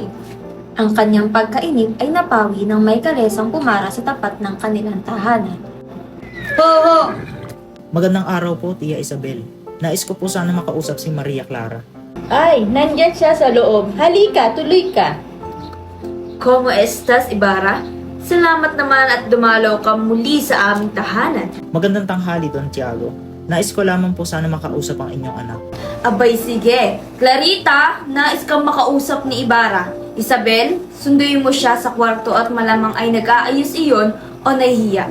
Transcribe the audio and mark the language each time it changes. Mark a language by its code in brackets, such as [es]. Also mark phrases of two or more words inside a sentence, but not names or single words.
[tl] Ang kanyang pagkainip ay napawi nang may kalesang pumara sa tapat ng kanilang tahanan. Oo! Magandang araw po, Tia Isabel. Nais ko po sana makausap si Maria Clara. Ay, nandyan siya sa loob. Halika, tuloy ka. [es] Como estas, Ibarra? [tl] Salamat naman at dumalaw ka muli sa aming tahanan. Magandang tanghali, Don Tiago. Nais ko lamang po sana makausap ang inyong anak. Abay sige. Clarita, nais kang makausap ni Ibarra. Isabel, sunduin mo siya sa kwarto at malamang ay nag-aayos iyon o nahihiya.